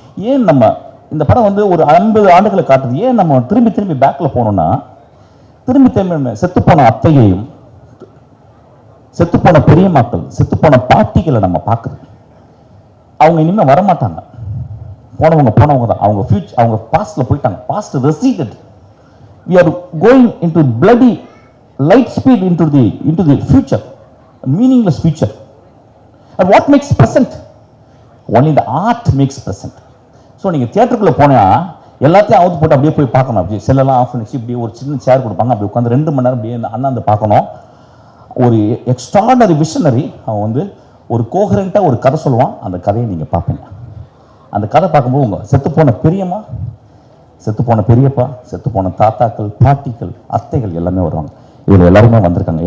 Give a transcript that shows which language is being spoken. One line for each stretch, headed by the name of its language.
Tamil: ஏன் நம்ம இந்த படம் வந்து ஒரு 50 ஆண்டுகளை காட்டுது. ஏன் நம்ம திரும்பி பேக்கில் போனோம்னா, திரும்பி செத்துப்போன அத்தையையும், செத்துப்போன பெரியம்மாக்கள், செத்துப்போன பாட்டிகளை நம்ம பார்க்குறோம். அவங்க இனிமேல் வரமாட்டாங்க, போனவங்க தான். அவங்க ஃபியூச்சர், அவங்க பாஸ்டில் போயிட்டாங்க.
English: Past receded. We are going into bloody light speed into the future, a meaningless future. And what makes present? Only the art makes present.
Tamil: So நீங்கள் தியேட்டருக்குள்ளே போனால் எல்லாத்தையும் அவுத்து போட்டு அப்படியே போய் பார்க்கணும். அப்படியே செல்லெல்லாம் ஆஃப் பண்ணிச்சு, இப்படி ஒரு சின்ன சேர் கொடுப்பாங்க, அப்படி உட்காந்து 2 மணி நேரம் அப்படியே அண்ணாந்து பார்க்கணும். ஒரு எக்ஸ்ட்ராடனரி விஷனரி அவன் வந்து ஒரு கோஹரண்ட்டாக ஒரு கதை சொல்லுவான். அந்த கதையை நீங்கள் பார்ப்பீங்க. அந்த கதை பார்க்கும்போது உங்கள் செத்துப்போன பெரியம்மா, செத்துப்போன பெரியப்பா, செத்துப்போன தாத்தாக்கள், பாட்டிகள், அத்தைகள் எல்லாமே வருவாங்க. இதில் எல்லாருமே வந்திருக்காங்க.